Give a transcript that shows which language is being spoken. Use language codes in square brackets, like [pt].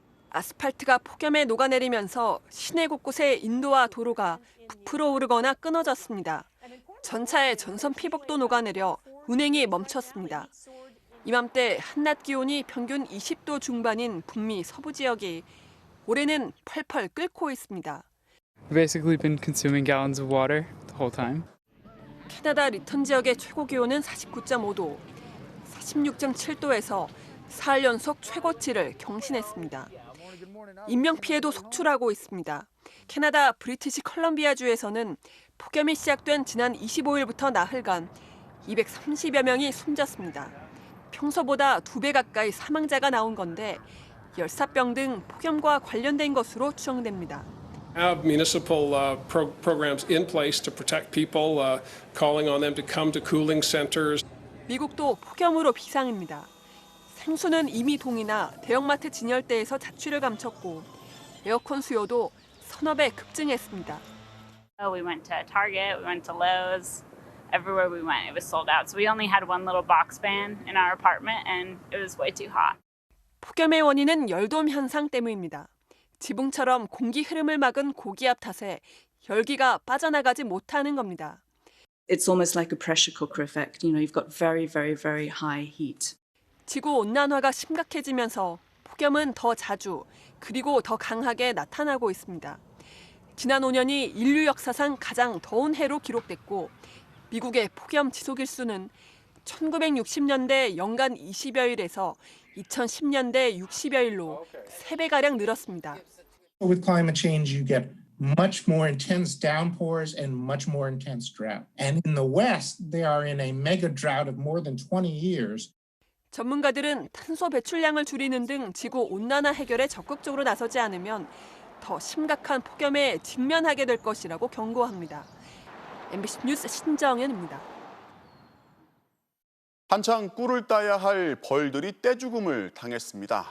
[ko] 아스팔트가 폭염에 녹아내리면서 시내 곳곳의 인도와 도로가 부풀어 오르거나 끊어졌습니다. 전차의 전선 피복도 녹아내려 운행이 멈췄습니다. 이맘때 한낮 기온이 평균 20도 중반인 북미 서부 지역이 올해는 펄펄 끓고 있습니다. [en] We've basically been consuming gallons of water the whole time. [ko] 캐나다 리턴 지역의 최고 기온은 49.5도, 46.7도에서 사흘 연속 최고치를 경신했습니다. 인명피해도 속출하고 있습니다. 캐나다 브리티시 컬럼비아주에서는 폭염이 시작된 지난 25일부터 나흘간 230여 명이 숨졌습니다. 평소보다 2배 가까이 사망자가 나온 건데 열사병 등 폭염과 관련된 것으로 추정됩니다. [en] Have municipal programs in place to protect people, calling on them to come to cooling centers. [ko] 미국도 폭염으로 비상입니다. 생수는 이미 동이나 대형마트 진열대에서 자취를 감췄고 에어컨 수요도 서너 배 급증했습니다. [en] We went to Target, we went to Lowe's, everywhere we went it was sold out. So we only had one little box fan in our apartment and it was way too hot. [ko] 폭염의 원인은 열돔 현상 때문입니다. 지붕처럼 공기 흐름을 막은 고기압 탓에 열기가 빠져나가지 못하는 겁니다. [en] It's almost like a pressure cooker effect. You know, you've got very, very, very high heat. [ko] 지구 온난화가 심각해지면서 폭염은 더 자주 그리고 더 강하게 나타나고 있습니다. 지난 5년이 인류 역사상 가장 더운 해로 기록됐고 미국의 폭염 지속일수는 1960년대 연간 20여일에서 2010년대 60여일로 3배가량 늘었습니다. [en] With climate change, you get much more intense downpours and much more intense drought. And in the West, they are in a mega drought of more than 20 years. [ko] 전문가들은 탄소 배출량을 줄이는 등 지구 온난화 해결에 적극적으로 나서지 않으면 더 심각한 폭염에 직면하게 될 것이라고 경고합니다. MBC 뉴스 신정현입니다. 한창 꿀을 따야 할 벌들이 떼죽음을 당했습니다.